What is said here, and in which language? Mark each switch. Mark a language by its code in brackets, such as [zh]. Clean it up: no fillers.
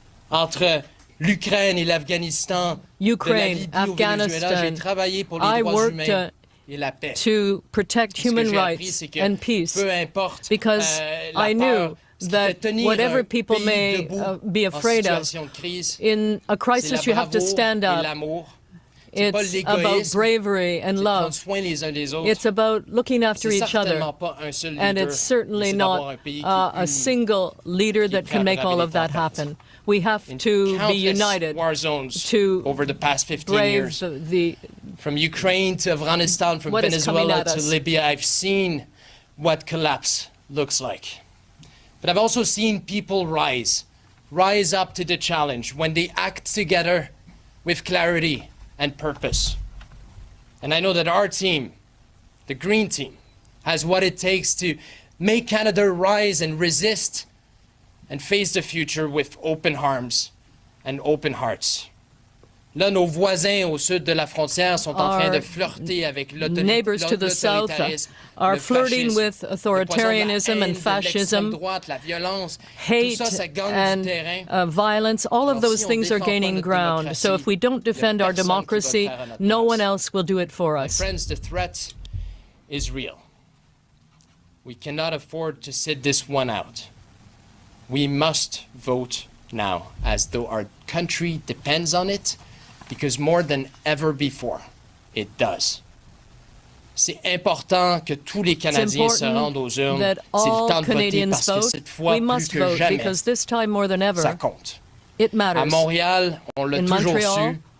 [fr] Entre l'Ukraine et l'Afghanistan, [en] Ukraine, Afghanistan, I worked to protect human rights and peace because I knew that whatever people may be afraid of, in a crisis you have to stand up. It's about bravery and love. It's about looking after each other. And it's certainly not a single leader that can make all of that happen. We have to be united to over the past 15 years. From Ukraine to Afghanistan, from Venezuela to Libya, I've seen what collapse looks like. But I've also seen people rise up to the challenge when they act together with clarity and purpose. And I know that our team, the Green Team, has what it takes to make Canada rise and resist and face the future with open arms and open hearts. [fr] Là, nos voisins au sud de la frontière sont en train de flirter avec [en] neighbors to the south are flirting with authoritarianism and fascism, hate and violence. All of those things are gaining ground. So if we don't defend our democracy, no one else will do it for us. Friends, the threat is real. We cannot afford to sit this one out. We must vote now, as though our country depends on it, because more than ever before, it does. [fr] C'est important que tous les Canadiens se rendent aux urnes. C'est le temps de voter parce que cette fois, plus que jamais, ça compte. [en] It matters. [fr] À Montréal, on l'a toujours su.